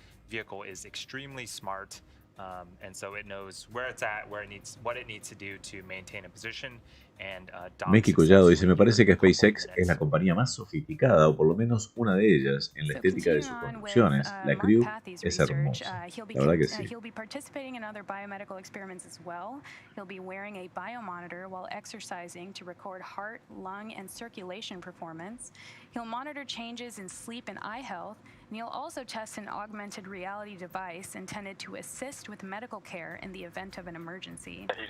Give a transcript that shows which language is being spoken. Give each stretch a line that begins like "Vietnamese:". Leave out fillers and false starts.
English: Vehicle is extremely smart, and so it knows where it's at, what it needs to do to maintain a position.
Spanish: Meki Collado dice, me parece que SpaceX es la compañía más sofisticada, o por lo menos una de ellas, en la estética de sus construcciones. La crew es hermosa. La verdad que sí.
English: He'll be participating in other biomedical experiments as well. He'll be wearing a biomonitor while exercising to record heart, lung, and circulation performance. He'll monitor changes in sleep and eye health, and he'll also test an augmented reality device intended to assist with medical care in the event of an emergency.